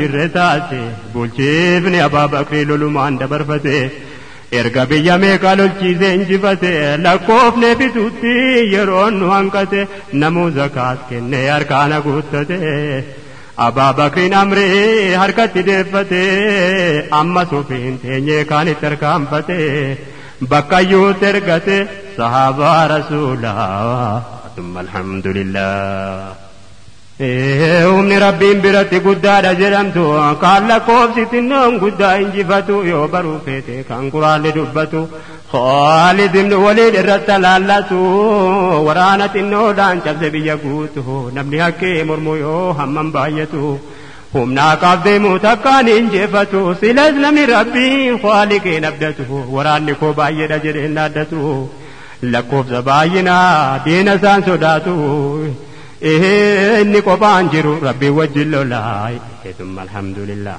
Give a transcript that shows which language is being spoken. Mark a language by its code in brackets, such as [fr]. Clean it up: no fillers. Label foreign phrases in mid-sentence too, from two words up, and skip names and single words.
[om] jirre taate bulchiifni Abaa Bakrii lolumaan dabarfate erga biyya meeqa lolchiisee injifate lakkoofne bituutti yeroon nu hanqate namuu zakaat kennee harkaana guuttate Abaa Bakriin amrii harkatti deeffate amma sufiin teenyee kaanitti harkaanfate bakkayyuutti ergate sahaabaa rasuulaa [ar] ثم الحمد لله [om] humni rabbiin biratti guddaadha jedhamtu kan lakkoofsitinnoon guddaa injifatu yoo baruu feete kan quraanni dubbatu Khaalid ibn Waliid irratti laallatu waraana xinnoodhaan cabse biyya guutu namni hakkee mormu yoo hammam baay'atu humnaa qabdeemu takkaan injifatu silas namni rabbiin Khaaliqiin abdatu waraanni koo baay'eedha jedheen naaddatu lakkoofsa baay'inaa diina isaan sodaatu inni qophaan jiru rabbii wajjin lolaa [ar] ثم الحمد لله.